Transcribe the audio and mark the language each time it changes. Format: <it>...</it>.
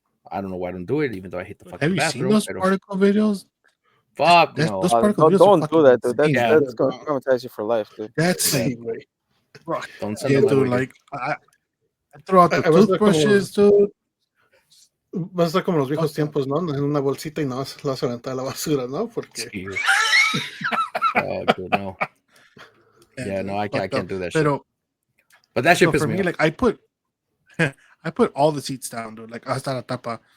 <en>I don't know why I don't do it, even though I hate the fucking bathroom. Have you seen those particle videos? Fuck no. Those particle videos don't do that, dude. insane. That's going to traumatize you for life, dude. That's Don't send yeah, them dude. my way, Like I throw out the toothbrushes, dude.</en> <es>Va a estar como los viejos tiempos, ¿no? En una bolsita y nada más la vas a aventar a la basura, ¿no? Porque...</es> <en>Sí. Oh, dude, no. Yeah, no, I can't do that shit. But that shit pisses me off. Like I put all the seats down, dude. Like hasta la tapa.</en>